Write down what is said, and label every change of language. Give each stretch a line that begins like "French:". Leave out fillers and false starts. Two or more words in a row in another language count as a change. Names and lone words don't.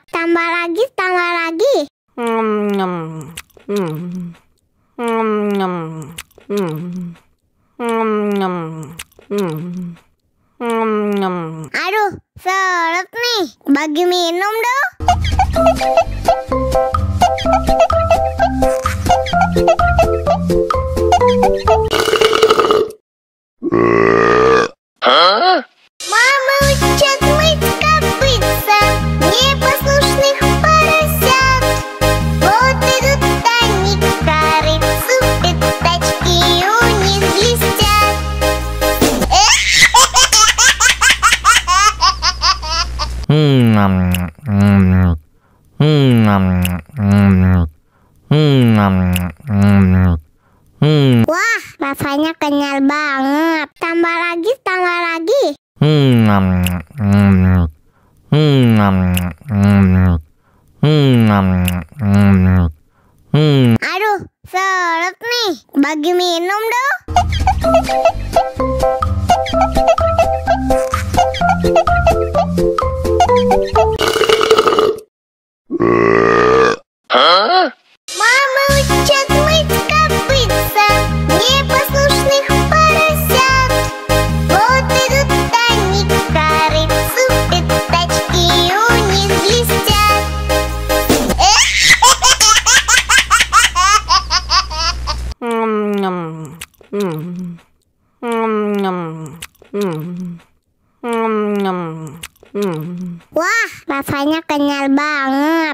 Indonesian: Tambah lagi, tambah lagi. Aduh, seret nih. Bagi minum dong.
Russian: Мама учат мыть копытца, непослушных поросят. Вот идут они к корыцу, пятачки у них блестят.
Indonesian: Wah, rasanya kenyal banget. Tambah lagi, tambah lagi. Aduh, seret nih. Bagi minum dong.
Russian: Мама учат мыть копытца, непослушных поросят. Вот идут они к корыцу, пятачки у них блестят.
Indonesian: Wah, rasanya kenyal banget.